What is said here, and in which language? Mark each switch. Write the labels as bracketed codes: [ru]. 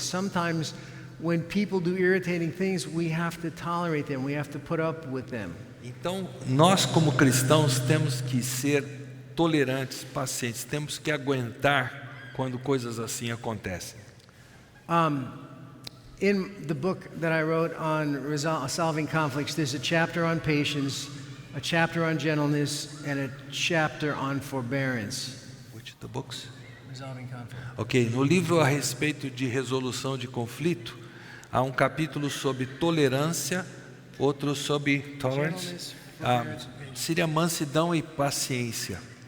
[en] Sometimes when people do irritating things, we have to tolerate them. We have to put up with them. [pt] Então, nós como cristãos temos que ser tolerantes, pacientes, temos que aguentar quando coisas assim acontecem. [en] In the book that I wrote on solving conflicts, there's a chapter on patience, a chapter on gentleness, and a chapter on forbearance. Which the books? Resolving conflict. [pt] Ok, no livro a respeito de resolução de conflito, há um capítulo sobre tolerância, outro sobre tolerance, [en] Gentleness, forbearance, [pt] seria mansidão e paciência.